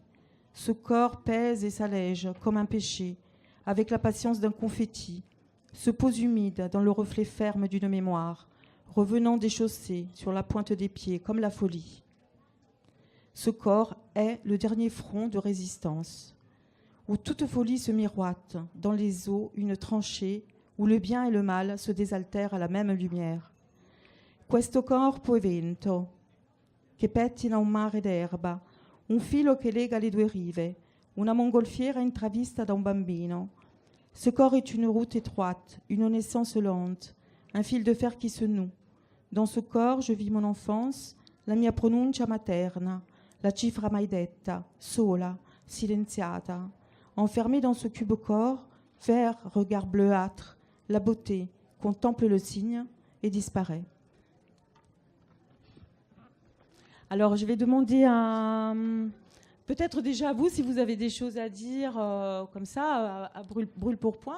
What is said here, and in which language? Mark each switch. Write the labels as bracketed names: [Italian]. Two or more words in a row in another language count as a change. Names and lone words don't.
[French] Ce corps pèse et s'allège comme un péché, avec la patience d'un confetti, se pose humide dans le reflet ferme d'une mémoire, revenant des chaussées sur la pointe des pieds comme la folie. Ce corps est le dernier front de résistance, où toute folie se miroite, dans les eaux une tranchée, où le bien et le mal se désaltèrent à la même lumière. [Italian] Questo corpo è vento, che pettina un mare d'erba, un filo che lega le due rive, una mongolfiera intravista da un bambino. [French] Ce corps est une route étroite, une naissance lente, un fil de fer qui se noue. Dans ce corps, je vis mon enfance, [Italian] la mia pronuncia materna, la cifra mai detta, sola, silenziata. [French] Enfermée dans ce cube corps, vert, regard bleuâtre, la beauté contemple le signe et disparaît. Alors, je vais demander à... Peut-être déjà à vous, si vous avez des choses à dire comme ça, à brûle pour point.